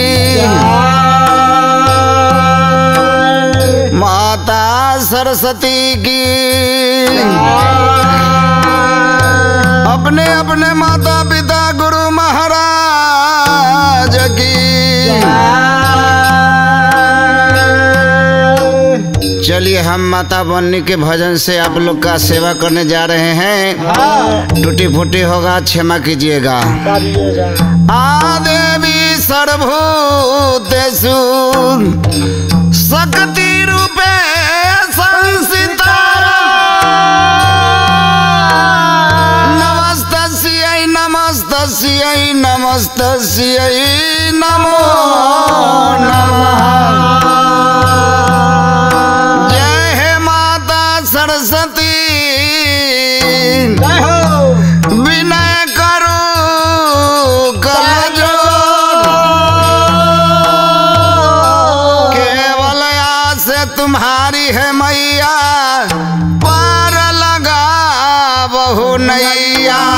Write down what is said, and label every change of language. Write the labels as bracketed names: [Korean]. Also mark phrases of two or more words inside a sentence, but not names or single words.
[Hindi] माता सरस्वती की, अपने अपने माता पिता गुरु महाराज की। चलिए हम माता बननी के भजन से आप लोग का सेवा करने जा रहे हैं। टूटी फूटी होगा क्षमा कीजिएगा। [Sanskrit] आदेवी सर्वभूतेषु शक्ति रूपे संस्थिता, नमस्तस्यै नमस्तस्यै नमस्तस्यै नमो नमः। [Hindi] सरस्वती विनय करो कलजोड़, केवल आस तुम्हारी है मैया, पार लगा बहु नैया।